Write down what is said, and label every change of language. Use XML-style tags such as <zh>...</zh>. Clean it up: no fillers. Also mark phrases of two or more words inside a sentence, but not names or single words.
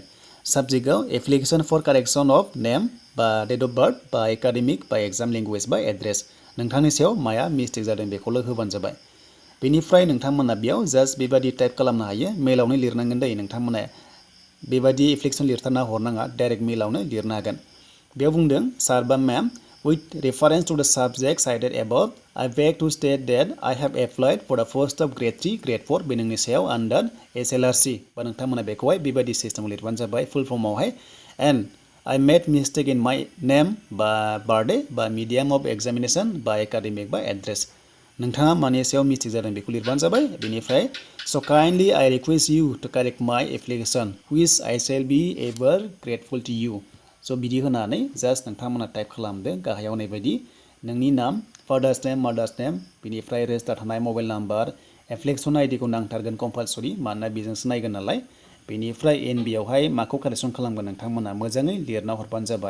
<brx>साबजेक्टआव</brx> <en>application for correction of name</en> <brx>बा</brx> <en>date of birth</en> <brx>बा एकाडेमिक बा</brx> <en>exam language</en> <brx>बा एड्रेस नोंथांनि सायाव माया मिस्टेक जादों बेखौल' होबानो जाबाय। बेनिफ्राय नोंथांमोना बेयाव जास्ट बेबायदि टाइप खालामनो हायो मेलावनो लिरनांगोन दै नोंथांमोना बेबायदि एप्लिकेसन लिरथारना हरनाङा डाइरेक्ट मेलावनो लिरनो हागोन। बेयाव बुंदों सार बा मैम</brx> <en>with reference to the subject cited above I beg to state that I have applied for the post of grade 3 grade 4</en> <brx>बे नोंनि सायाव</brx> <en>under ASLRC</en> <brx>बा नोंथांमोना बेखौहाय बेबायदि सिस्टेमाव लिरबानो जाबाय फुल फर्मावहाय</brx> <en>and I made mistake in my name बा birthday बा medium of examination बा academic बा address</en> <brx>नोंथाङा मानि सायाव मिस्टेक जादों बेखौ लिरबानो जाबाय। बेनिफ्राय</brx> <en>so kindly I request you to correct my application which I shall be ever grateful to you</en> <brx>स' बिदि होनानै जास्ट नोंथांमोना टाइप खालामदो गाहायाव होनाय बायदि नोंनि नाम</brx> <en>father's name mother's name</en> <brx>बेनिफ्राय रेजिस्टार थानाय</brx> <en>mobile number</en> <brx>एप्लिकेसन आइडिखौ नांथारगोन कम्पालसरि मानोना बेजोंसो नायगोन नालाय बेनिफ्राय एनबिआवहाय माखौ कारेक्सन खालामगोन नोंथांमोना मोजाङै लिरना हरबानो जाबाय।</brx>